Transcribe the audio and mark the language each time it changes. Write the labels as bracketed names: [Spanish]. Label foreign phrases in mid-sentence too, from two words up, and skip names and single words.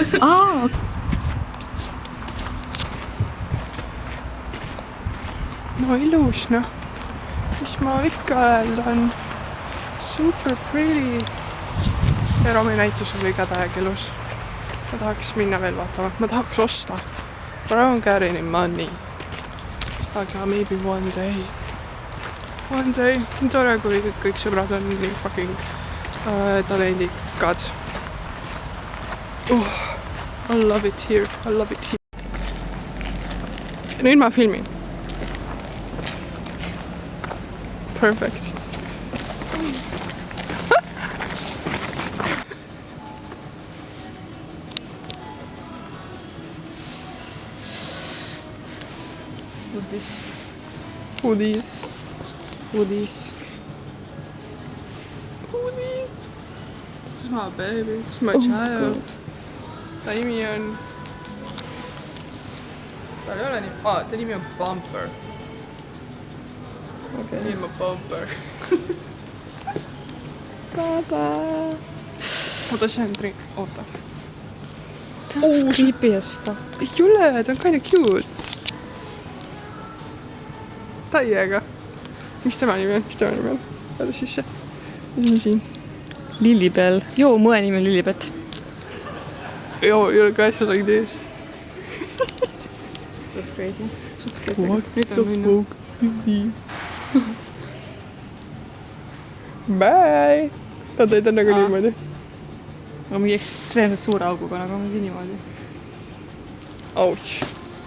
[Estonian] No ilus, noh. Mis ma ikka öelda on? [English] Super pretty. [Estonian] Ja Romi näitus oli ka täiega ilus. Ma tahaks minna veel vaatama. Ma tahaks osta. [English] But I don't got any money. Aga maybe one day. One day. [Estonian] Tore, kui kõik sõbrad on nii fucking talendikad. [English] I love it here. I love it here. [Estonian] Nüüd ma filmin. [English] Perfect. Who's this? Who this? Who this? Who this? This is my baby. This is my child. [Estonian] Ta nimi on... Tal ei ole nii... ta nimi on Bumper. Okay. Nimi on Bumper. Baba. Oota, see on tri... Oota. Ta on [English] creepy as fuck. [Estonian] Ei ole, ta on [English] kinda cute. [Estonian] Täiega. Mis tema nimi on? Vaata sisse. Mis on siin? Lillibell. Joo, mõe nimi on Lillibet. Joo, [English] you're guys are like this. That's crazy. What the fuck is this? Bye! [Estonian] Oota, ei ta on nagu niimoodi. Aga mingi ekstreemselt suure auguga, nagu mingi niimoodi. [English] Ouch.